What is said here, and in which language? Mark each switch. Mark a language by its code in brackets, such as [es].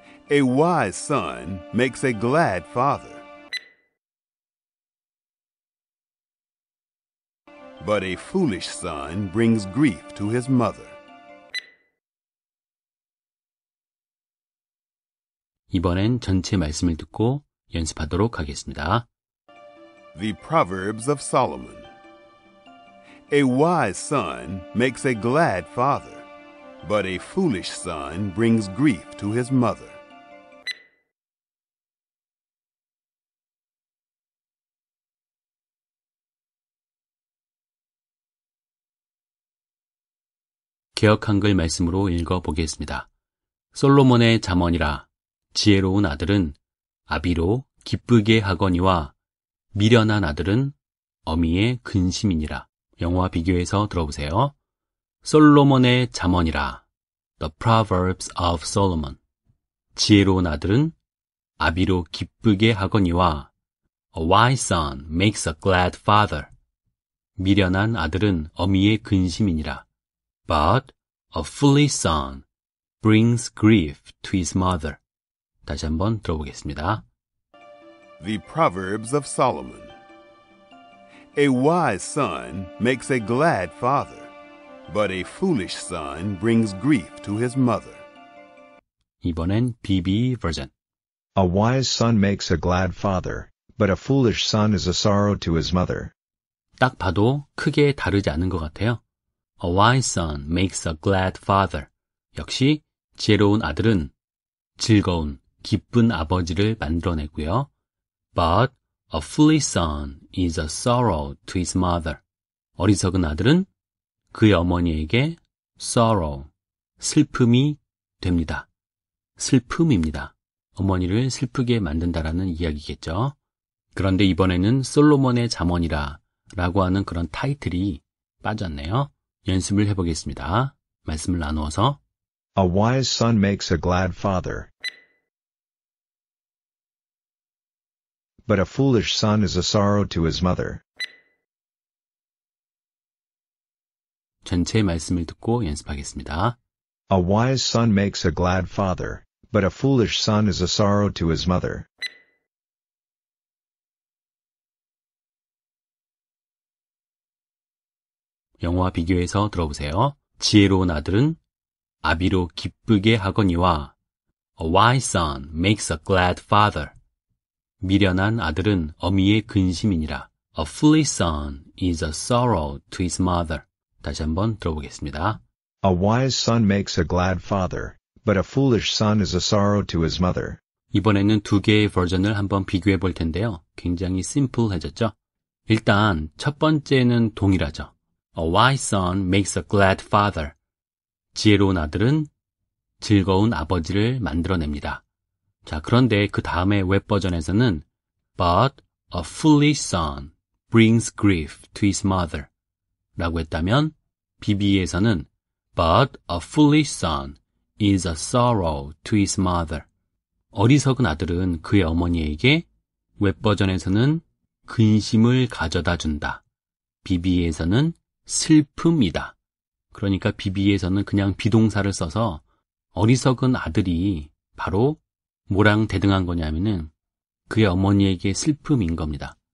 [en] A wise son makes a glad father, but a foolish son brings grief to his mother. [ko] 이번엔 전체 말씀을 듣고 연습하도록 하겠습니다. [en] The Proverbs of Solomon. A wise son makes a glad father, but a foolish son brings grief to his mother. [ko] 개역 한글 말씀으로 읽어보겠습니다. 솔로몬의 잠언이라 지혜로운 아들은 아비로 기쁘게 하거니와 미련한 아들은 어미의 근심이니라. 영어와 비교해서 들어보세요. 솔로몬의 잠언이라 [en] The Proverbs of Solomon. [ko] 지혜로운 아들은 아비로 기쁘게 하거니와 [en] A wise son makes a glad father. [ko] 미련한 아들은 어미의 근심이니라. [en] But a foolish son brings grief to his mother. [ko] 다시 한번 들어보겠습니다. [en] The Proverbs of Solomon. A wise son makes a glad father, but a foolish son brings grief to his mother. [ko] 이번엔 BB 버전. [en] A wise son makes a glad father, but a foolish son is a sorrow to his mother. [ko] 딱 봐도 크게 다르지 않은 것 같아요. [en] A wise son makes a glad father. [ko] 역시 지혜로운 아들은 즐거운, 기쁜 아버지를 만들어내고요. [en] But a foolish son is a sorrow to his mother. [ko] 어리석은 아들은 그의 어머니에게 sorrow, 슬픔이 됩니다. 슬픔입니다. 어머니를 슬프게 만든다라는 이야기겠죠. 그런데 이번에는 솔로몬의 잠언이라 라고 하는 그런 타이틀이 빠졌네요. 연습을 해보겠습니다. 말씀을 나누어서 [en] A wise son makes a glad father, but a foolish son is a sorrow to his mother. [ko] 전체 말씀을 듣고 연습하겠습니다. [en] A wise son makes a glad father, but a foolish son is a sorrow to his mother. [ko] 영어와 비교해서 들어보세요. 지혜로운 아들은 아비로 기쁘게 하거니와 [en] A wise son makes a glad father. [ko] 미련한 아들은 어미의 근심이니라. [en] A foolish son is a sorrow to his mother. [ko] 다시 한번 들어보겠습니다. [en] A wise son makes a glad father, but a foolish son is a sorrow to his mother. [ko] 이번에는 두 개의 버전을 한번 비교해 볼 텐데요. 굉장히 심플해졌죠? 일단 첫 번째는 동일하죠. [en] A wise son makes a glad father. [ko] 지혜로운 아들은 즐거운 아버지를 만들어냅니다. 자, 그런데 그 다음에 웹 버전에서는 [en] But a foolish son brings grief to his mother [ko] 라고 했다면 BB에서는 [en] But a foolish son is a sorrow to his mother. [ko] 어리석은 아들은 그의 어머니에게 웹 버전에서는 근심을 가져다 준다. BB에서는 슬픔이다. 그러니까 BB에서는 그냥 비동사를 써서 어리석은 아들이 바로 뭐랑 대등한 거냐면은 그의 어머니에게 슬픔인 겁니다.